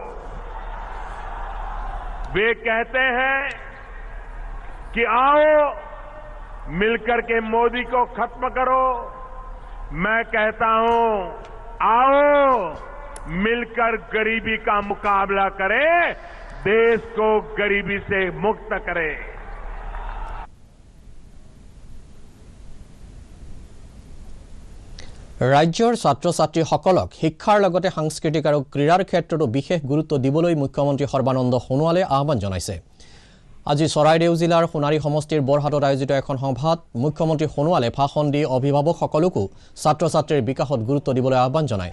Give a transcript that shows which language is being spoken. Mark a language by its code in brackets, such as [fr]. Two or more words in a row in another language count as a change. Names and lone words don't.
[hi] वे कहते हैं कि आओ मिलकर के मोदी को खत्म करो, मैं कहता हूं आओ मिलकर गरीबी का मुकाबला करें, देश को गरीबी से मुक्त करें। [as] ৰাজ্যৰ ছাত্ৰ ছাত্ৰীসকলক শিক্ষাৰ লগতে সাংস্কৃতিক আৰু ক্ৰীড়াৰ ক্ষেত্ৰতো বিশেষ গুৰুত্ব দিবলৈ মুখ্যমন্ত্ৰী সৰ্বানন্দ সোণোৱালে আহ্বান জনাইছে। আজি চৰাইদেউ জিলাৰ সোণাৰী সমষ্টিৰ বৰহাটত আয়োজিত এখন সভাত মুখ্যমন্ত্ৰী সোণোৱালে ভাষণ দি অভিভাৱকসকলকো ছাত্ৰ ছাত্ৰীৰ বিকাশত গুৰুত্ব দিবলৈ আহ্বান জনায়।